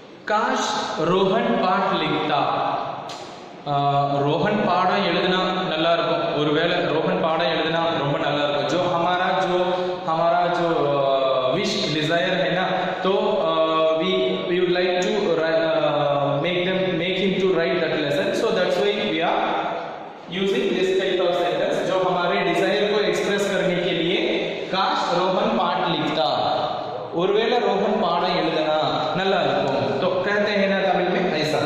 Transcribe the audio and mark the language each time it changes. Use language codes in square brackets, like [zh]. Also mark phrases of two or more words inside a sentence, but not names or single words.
[hi] काश रोहन पाठ लिखता. [ta] रोहन பாடம் எழுதினா நல்லா இருக்கும். ஒருவேளை ரோஹன் பாடம் எழுதினா ரொம்ப நல்லா இருக்கும். [hi] जो हमारा जो [en] wish desire [hi] है ना, तो [en] we would like to make him to write that lesson. So that's why we are using this type of sentence. [hi] जो हमारे डिजायर को एक्सप्रेस करने के लिए काश रोहन पाठ लिखता, [ta] ஒருவேளை ரோஹன் பாடம் எழுதினா நல்லா இருக்கும், [hi] तो कहते हैं ना तमिल में ऐसा.